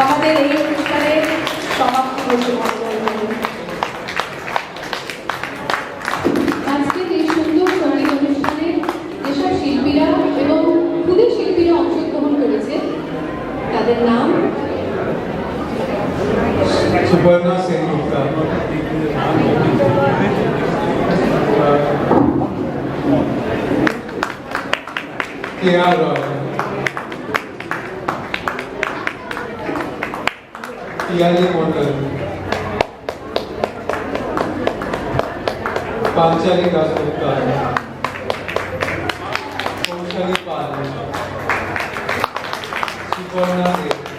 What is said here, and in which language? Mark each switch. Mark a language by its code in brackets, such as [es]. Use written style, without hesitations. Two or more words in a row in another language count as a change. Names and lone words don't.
[bn] আজকের এই অনুষ্ঠানের সমাপ্তি ঘোষণা করব। আজকের এই সুন্দর সঙ্গীত অনুষ্ঠানে যেসব শিল্পীরা এবং ক্ষুদে শিল্পীরা অংশগ্রহণ করেছে তাদের নাম Suparna Sengupta, K.R. Roy, Piyali Mondal, Panchali Dasgupta, Kaushali Pal, Suparna Singh,